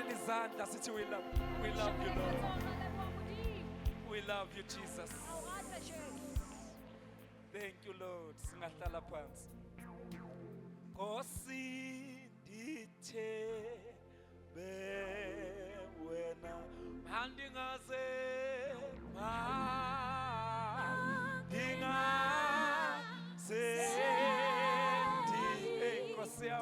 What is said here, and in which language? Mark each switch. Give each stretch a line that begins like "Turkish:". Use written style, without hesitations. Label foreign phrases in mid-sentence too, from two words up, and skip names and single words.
Zulu: izandla sithi
English: we love you Lord. We love you Jesus. Thank you Lord.
Zulu: Singahlala phansi.
Xhosa: Nkosi ndithembe wena mandingaze Nkosi yami.